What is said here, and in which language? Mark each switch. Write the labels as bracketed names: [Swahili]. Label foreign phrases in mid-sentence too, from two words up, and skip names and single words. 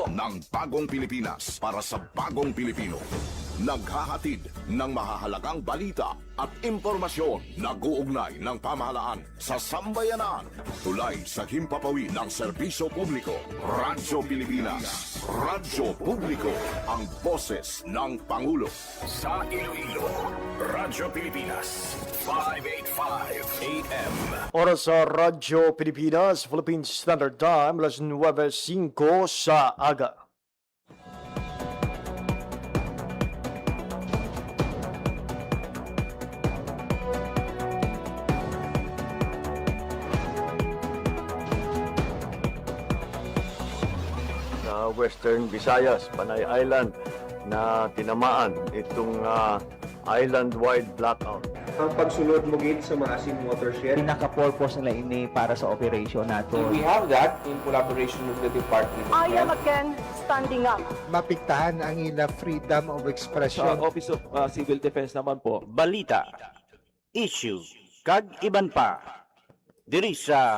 [Filipino] Ng bagong Pilipinas para sa bagong Pilipino. Naghahatid ng mahahalagang balita at impormasyon na guugnay ng pamahalaan sa sambayanan. Tulay sa himpapawid ng serbisyo publiko. Radyo Pilipinas. Radyo Publiko. Ang boses ng Pangulo. Sa Iloilo, Radyo Pilipinas. 585 AM. [Hiligaynon] Oras sa Radyo Pilipinas, [English] Philippine Standard Time, [Hiligaynon] alas 9:05 sa aga. Sa Western Visayas, Panay Island, na tinamaan itong island-wide blackout. Ang pagsulod mo gid sa Maasin watershed. Pinaka-purpose nila ini para sa operation nato. [English] We have that in collaboration with the Department of I am Health. again standing up. [Hiligaynon] Mapiktahan ang ila [English] freedom of [Hiligaynon] Sa [English] expression. Office of Civil Defense [Filipino] naman po, [Hiligaynon] balita, issue, kag iban pa. Diri sa